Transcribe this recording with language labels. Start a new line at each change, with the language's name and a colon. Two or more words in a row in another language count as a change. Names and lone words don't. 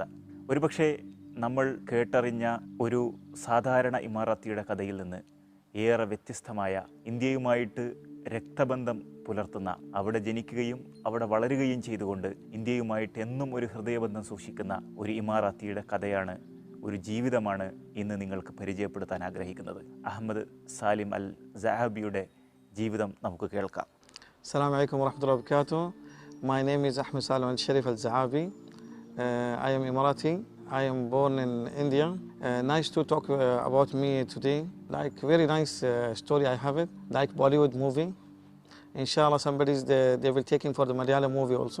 Malayalam: ഒരുപക്ഷെ നമ്മൾ കേട്ടറിഞ്ഞ ഒരു സാധാരണ ഇമാറാത്തിയുടെ കഥയിൽ നിന്ന് ഏറെ വ്യത്യസ്തമായ, ഇന്ത്യയുമായിട്ട് രക്തബന്ധം പുലർത്തുന്ന, അവിടെ ജനിക്കുകയും അവിടെ വളരുകയും ചെയ്തുകൊണ്ട് ഇന്ത്യയുമായിട്ട് എന്നും ഒരു ഹൃദയബന്ധം സൂക്ഷിക്കുന്ന ഒരു ഇമാറാത്തിയുടെ കഥയാണ്, ഒരു ജീവിതമാണ് ഇന്ന് നിങ്ങൾക്ക് പരിചയപ്പെടുത്താൻ ആഗ്രഹിക്കുന്നത്. അഹമ്മദ് സാലിം അൽ സആബിയുടെ ജീവിതം നമുക്ക് കേൾക്കാം.
Arabic: السلام عليكم ورحمة الله وبركاته.
English: My name is Ahmed Salim ALSHAREEF ALZAABI. I am Emirati. I am born in India. Nice to talk about me today. Like very nice story I have it. Like Bollywood movie. Inshallah they will take him for the Malayalam movie also.